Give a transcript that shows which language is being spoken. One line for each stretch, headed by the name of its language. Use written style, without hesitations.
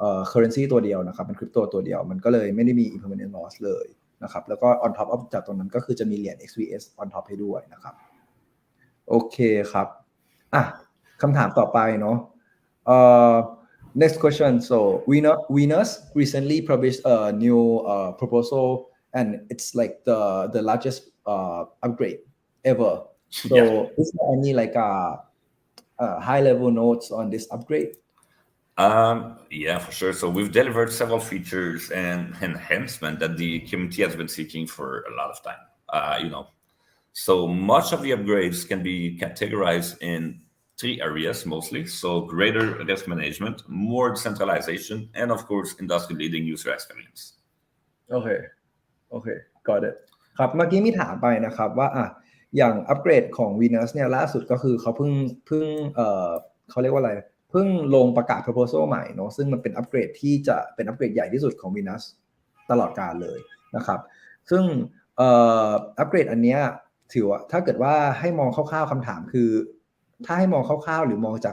Thai: currency ตัวเดียวนะครับเป็นคริปโตตัวเดียวมันก็เลยไม่ได้มี impermanent loss เลยนะครับแล้วก็ on top of จากตรงนั้นก็คือจะมีเหรียญ XVS on top ให้ด้วยนะครับโอเคครับคำถามต่อไปเนาะ
English: next question so Venus recently published a new proposal and it's like the largest upgrade ever so is there any like high level notes on this upgrade? Yeah, for sure. So we've delivered several features and enhancement that the community has been seeking for a lot of time. So much of the upgrades can be categorized in 3 areas mostly. So greater risk management, more decentralization, and of course, industry-leading user experience. Okay, got it.
Thai: ครับเมื่อกี้มีถามไปนะครับว่าอย่างอัปเกรดของ Venus เนี่ยล่าสุดก็คือเขาเพิ่งเขาเรียกว่าอะไรเพิ่งลงประกาศ proposal ใหม่เนาะซึ่งมันเป็นอัปเกรดที่จะเป็นอัปเกรดใหญ่ที่สุดของ Venus ตลอดกาลเลยนะครับซึ่งอัปเกรดอันเนี้ยถือว่าถ้าเกิดว่าให้มองคร่าวๆคำถามคือถ้าให้มองคร่าวๆหรือม